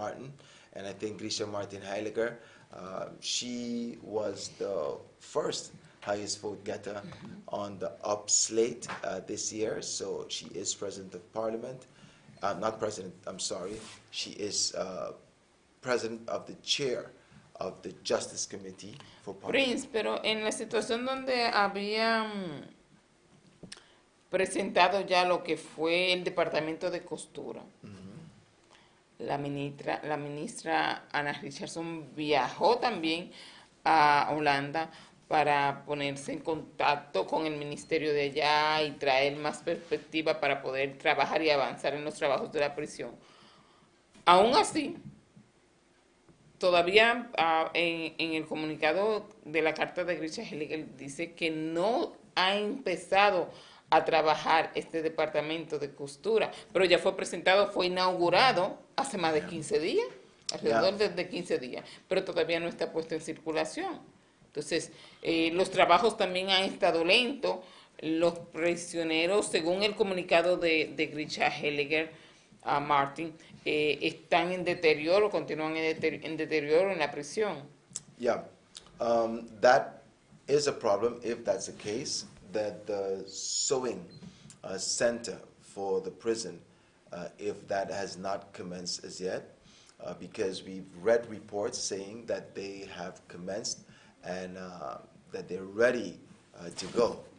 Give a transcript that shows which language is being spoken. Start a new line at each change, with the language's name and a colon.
English: Martin, and I think Grisha Martin Heiliger, she was the first highest vote getter on the up slate this year, so she is President of Parliament. Not President, I'm sorry. She is President of the Chair of the Justice Committee for Parliament.
Spanish: Prince, pero en la situación donde habían presentado ya lo que fue el Departamento de Costura, la ministra Anna Richardson viajó también a Holanda para ponerse en contacto con el ministerio de allá y traer más perspectiva para poder trabajar y avanzar en los trabajos de la prisión. Aún así, todavía en el comunicado de la carta de Grisha Heiliger dice que no ha empezado a trabajar este departamento de costura, pero ya fue presentado, fue inaugurado hace más de 15 días, alrededor de 15 días, pero todavía no está puesto en circulación. Entonces, los trabajos también han estado lentos, los prisioneros, según el comunicado de Grisha Heiliger, Martin, están en deterioro, continúan en deterioro en la prisión.
English: Yeah, that is a problem if that's the case, that the sewing center for the prison, if that has not commenced as yet, because we've read reports saying that they have commenced and that they're ready to go.